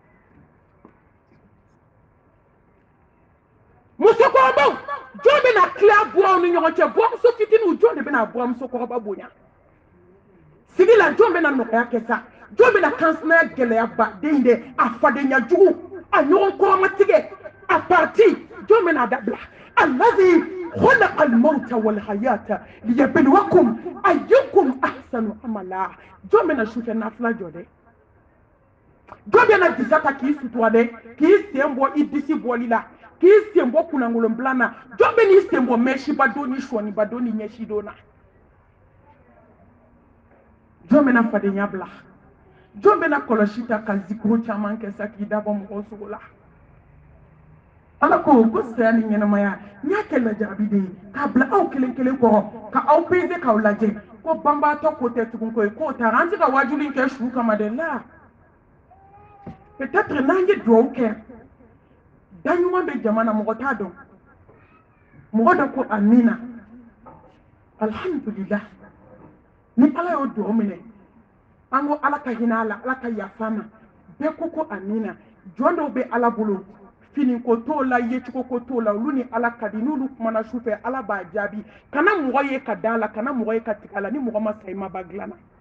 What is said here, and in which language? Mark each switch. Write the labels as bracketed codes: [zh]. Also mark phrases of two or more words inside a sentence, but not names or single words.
[bm] musokɔrɔbaw jɔn bɛna tila buraw ni ɲɔgɔn cɛ buramuso fitininw jɔn de bɛna buramuso kɔrɔba bonya sigi la jɔn bɛna nɔgɔya kɛ sa jɔn bɛna kansinaya gɛlɛya baden de a fadenya jugu a ɲɔgɔn kɔrɔmatigɛ a parti jɔn bɛna dabila [ar] الذي خلق الموت والحياة ليبلوكم أيكم أحسن عملا [bm] jɔn bɛna sufɛ nafila jɔ dɛ jɔn bɛna disa ta k'i sutura dɛ k'i sen bɔ i disi bɔli la k'i sen bɔ kunangolon bila na jɔn bɛ n'i sen bɔ mɛsiba don ni sɔniba don ni ɲɛsi don na jɔn bɛna fadenya bila jɔn bɛna kɔlɔsi ta ka zikuru caman kɛ sa k'i dabɔ mɔgɔw sogo la ala ko saya ni ɲɛnamaya n y'a kɛ lajarabi de ye k'a bila aw kelen kelen kɔrɔ ka aw pese k'aw lajɛ ko banbaatɔ ko tɛ tugun ko ye k'o taara an tɛ ka wajuli kɛ su kama de la peut-être n'an ye duwawu kɛ da ɲuman bɛ jamana mɔgɔ t'a dɔn mɔgɔ dɔ ko amina alhamdulillah ni ala y'o duwawu minɛ an ko ala ka hinɛ a la ala ka yafa ma bɛɛ ko amina jɔn dɔw bɛ ala bolo finiko t'o la yecogo ko t'o la olu ni ala ka di n'olu kumana su fɛ ala b'a jaabi kana mɔgɔ ye ka da la kana mɔgɔ ye ka tigɛ a la ni mɔgɔ ma sa i ma ba dilanna